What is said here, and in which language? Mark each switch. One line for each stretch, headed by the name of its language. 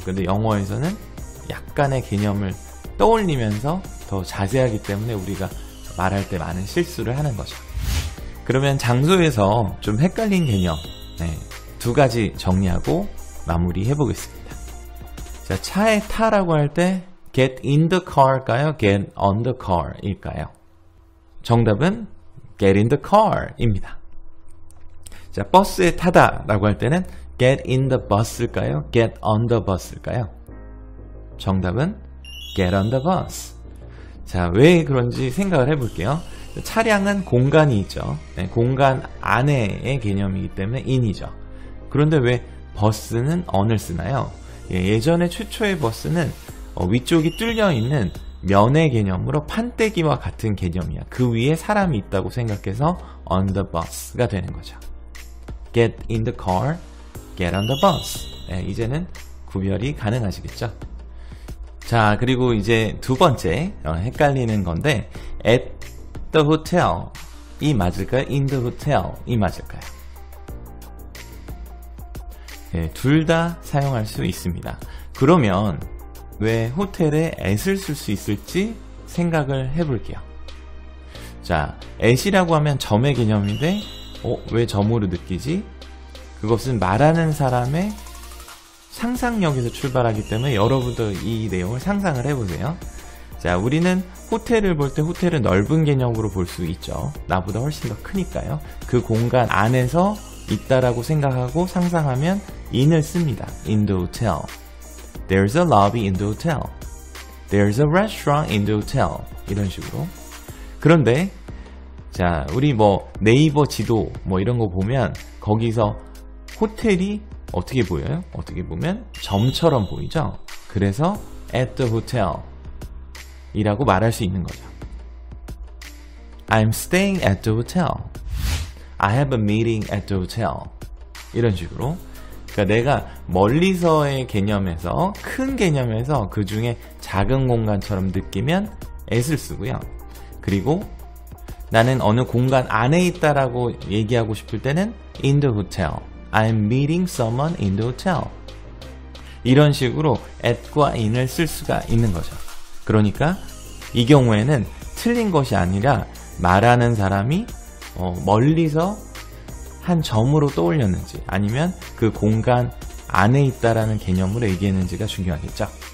Korean: 근데 영어에서는 약간의 개념을 떠올리면서 더 자세하기 때문에 우리가 말할 때 많은 실수를 하는 거죠. 그러면 장소에서 좀 헷갈린 개념 두 가지 정리하고 마무리해 보겠습니다. 자, 차에 타라고 할 때
English: get in the car
Korean: 일까요?
English: get on the car일까요? 정답은 get in the car입니다.
Korean: 자, 버스에 타다라고 할 때는
English: get in the bus
Korean: 일까요?
English: get on the bus일까요? 정답은 get on the bus.
Korean: 자, 왜 그런지 생각을 해볼게요. 차량은 공간이 있죠. 공간 안에의 개념이기 때문에 in이죠. 그런데 왜 버스는 on을 쓰나요? 예전에 최초의 버스는 위쪽이 뚫려 있는 면의 개념으로 판때기와 같은 개념이야. 그 위에 사람이 있다고 생각해서
English: on the bus
Korean: 가 되는 거죠.
English: get in the car, get on the bus.
Korean: 이제는 구별이 가능하시겠죠? 자, 그리고 이제 두 번째 헷갈리는 건데
English: at the hotel
Korean: 이 맞을까요?
English: in the hotel 이 맞을까요?
Korean: 둘 다 사용할 수 있습니다. 그러면 왜 호텔에 at을 쓸 수 있을지 생각을 해볼게요. 자, at이라고 하면 점의 개념인데 왜 점으로 느끼지? 그것은 말하는 사람의 상상력에서 출발하기 때문에 여러분도 이 내용을 상상을 해보세요. 자, 우리는 호텔을 볼 때 호텔은 넓은 개념으로 볼 수 있죠. 나보다 훨씬 더 크니까요. 그 공간 안에서 있다라고 생각하고 상상하면 in을 씁니다.
English: in the hotel. There's a lobby in the hotel. There's a restaurant in the hotel.
Korean: 이런 식으로. 그런데 자, 우리 네이버 지도 이런 거 보면 거기서 호텔이 어떻게 보여요? 어떻게 보면 점처럼 보이죠? 그래서
English: at the hotel
Korean: 이라고 말할 수 있는 거죠.
English: I'm staying at the hotel. I have a meeting at the hotel.
Korean: 이런 식으로. 그러니까 내가 멀리서의 개념에서 큰 개념에서 그 중에 작은 공간처럼 느끼면 at을 쓰고요. 그리고 나는 어느 공간 안에 있다라고 얘기하고 싶을 때는
English: in the hotel. I'm meeting someone in the hotel.
Korean: 이런 식으로 at과 in을 쓸 수가 있는 거죠. 그러니까 이 경우에는 틀린 것이 아니라 말하는 사람이 멀리서 한 점으로 떠올렸는지 아니면 그 공간 안에 있다라는 개념으로 얘기했는지가 중요하겠죠.